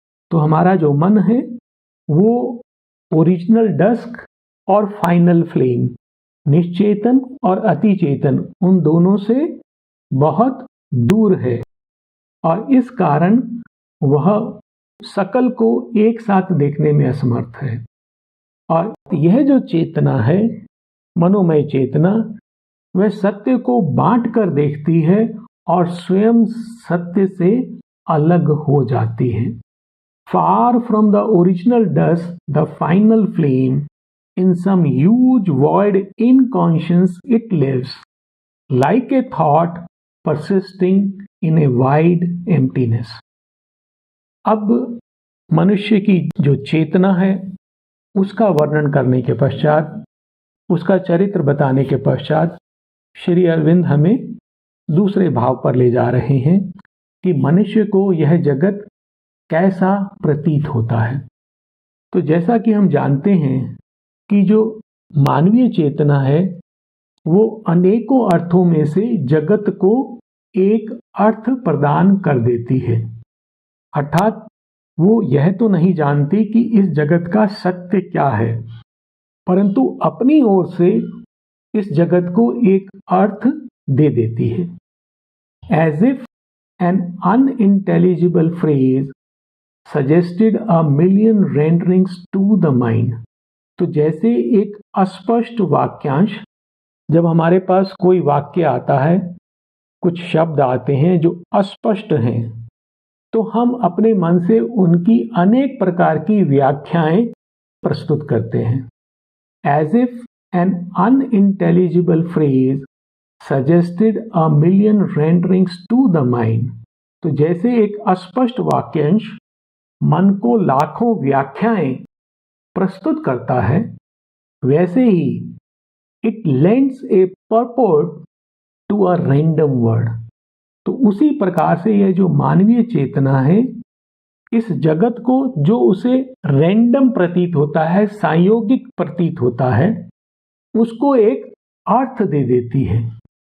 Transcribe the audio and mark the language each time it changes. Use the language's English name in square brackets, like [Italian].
[Hindi] तो हमारा जो मन है वो [English] original डस्क [Hindi] और [English] final flame, [Hindi] निश्चेतन और अतिचेतन, उन दोनों से बहुत दूर है और इस कारण वह सकल को एक साथ देखने में असमर्थ है। और यह जो चेतना है, मनोमय चेतना, वह सत्य को बांट कर देखती है और स्वयं सत्य से अलग हो जाती है। [English] Far from the original dust, the final flame, in some huge void in conscience it lives, like a thought persisting in a wide emptiness. [Hindi] अब मनुष्य की जो चेतना है उसका वर्णन करने के पश्चात, उसका चरित्र बताने के पश्चात श्री अरविंद हमें दूसरे भाव पर ले जा रहे हैं कि मनुष्य को यह जगत कैसा प्रतीत होता है। तो जैसा कि हम जानते हैं कि जो मानवीय चेतना है वो अनेकों अर्थों में से जगत को एक अर्थ प्रदान कर देती है। अर्थात वो यह तो नहीं जानती कि इस जगत का सत्य क्या है, परंतु अपनी ओर से इस जगत को एक अर्थ दे देती है। [English] As if an unintelligible phrase suggested a million renderings to the mind. [Hindi] तो जैसे एक अस्पष्ट वाक्यांश, जब हमारे पास कोई वाक्य आता है, कुछ शब्द आते हैं जो अस्पष्ट हैं, तो हम अपने मन से उनकी अनेक प्रकार की व्याख्याएं प्रस्तुत करते हैं। [English] As if an unintelligible phrase suggested a million renderings to the mind. [Hindi] तो जैसे एक अस्पष्ट वाक्यांश मन को लाखों व्याख्याएं प्रस्तुत करता है, वैसे ही [English] It lends a purport to a random word. [Hindi] तो उसी प्रकार से यह जो मानवीय चेतना है, इस जगत को जो उसे रैंडम प्रतीत होता है, संयोगिक प्रतीत होता है, उसको एक अर्थ दे देती है।